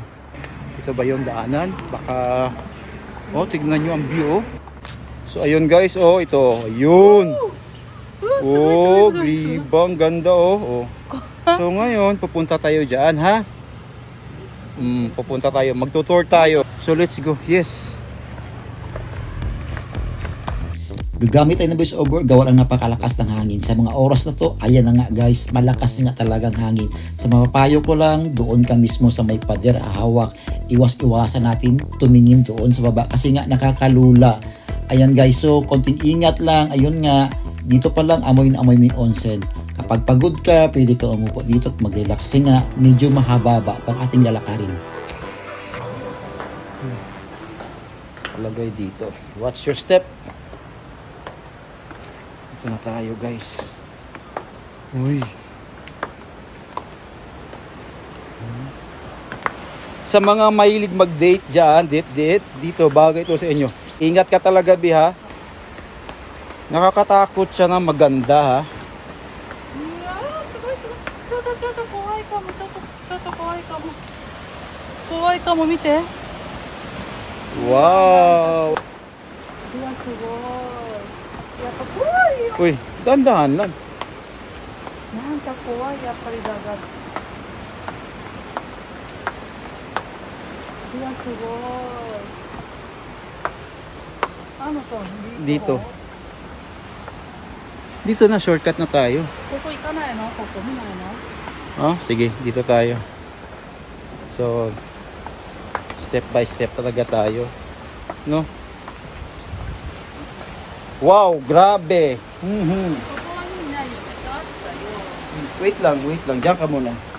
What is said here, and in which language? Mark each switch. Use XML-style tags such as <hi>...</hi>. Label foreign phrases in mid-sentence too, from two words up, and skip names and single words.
<tl>Ito ba yung daanan? Baka, oh, tignan nyo ang view. Oh. So ayun guys, oh, ito. Ayun. Oh, gribang ganda oh. So ngayon, pupunta tayo dyan ha. Pupunta tayo, magtutour tayo.</tl> <en>So let's go, yes.</en> <tl>Gagamit tayo ng voice over, gawa lang napakalakas ng hangin. Sa mga oras na to, ayan na nga guys, malakas nga talagang hangin. Sa mapapayo ko lang, doon ka mismo sa may pader, ahawak. Iwas-iwasan natin, tumingin doon sa baba kasi nga nakakalula. Ayan guys, so konting ingat lang. Ayun nga, dito pa lang amoy na amoy may onsen. Kapag pagod ka, pwede ka umupo dito at mag-relax kasi nga medyo mahaba pang ating lalakarin. Palagay dito.</tl> <en>Watch your step.</en> <tl>Ito na tayo guys. Uy. Sa mga mahilig mag-date dyan, date, dito, bagay ito sa inyo. Ingat ka talaga, Bi, ha? Nakakatakot siya na maganda, ha? Wow! Uy, dandahan lang.</tl> <ja>なんか怖いやっぱりだがいやすごい</ja> <tl>ano to Dito. Dito na, shortcut na tayo.</tl> <ja>ここ行かないのここ見ないの</ja> <tl>Oh, sige, dito tayo. So,</tl> <en>step by step</en> <tl>talaga tayo. No? Wow, grabe. Wait lang. Diyan ka muna.</tl>